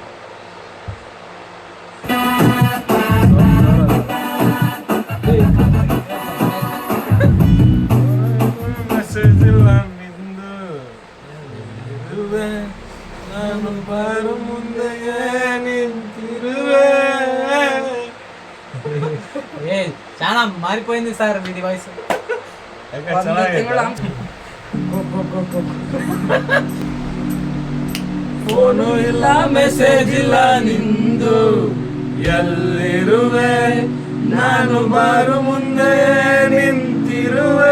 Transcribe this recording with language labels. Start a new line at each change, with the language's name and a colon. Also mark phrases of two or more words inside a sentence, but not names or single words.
Kannada: ಮೆಸೇಜ್ ಇಲ್ಲ ನಿಂದು, ನಾನು ಬಾರು ಮುಂದೆಯೇ ನಿಂತಿರುವೆ.
Telugu: ఏ చాలా మారిపోయింది సార్ మీది వాయిస్.
Kannada: ಫೋನು ಇಲ್ಲ, ಮೆಸೇಜ್ ಇಲ್ಲ ನಿಂದು, ಎಲ್ಲಿರುವೆ? ನಾನು ಬಾರು ಮುಂದೆ ನಿಂತಿರುವೆ.